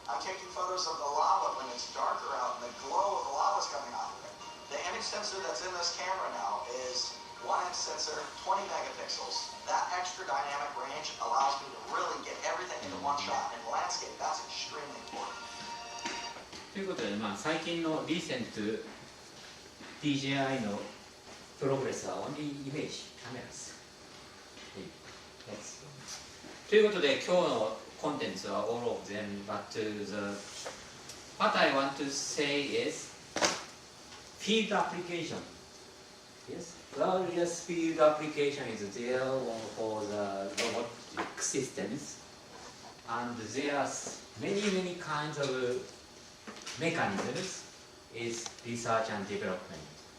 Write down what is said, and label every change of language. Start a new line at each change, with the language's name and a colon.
English: I'm taking photos of the lava when it's darker out and the glow of the lava is coming off of it. The image sensor that's in this camera now is 1-inch sensor, 20 megapixels. That extra dynamic range allows me to really get everything into one shot. In landscape, that's extremely important.
Japanese: ということで、まあ、最近のリーセント DJI のプログレスはオンリーイメージカメラです。ということで、今日のコンテンツは
English: all of them, but what I want to say is field application. Yes, various field application is there for the robotic systems, and there are many kinds of mechanisms is research and development.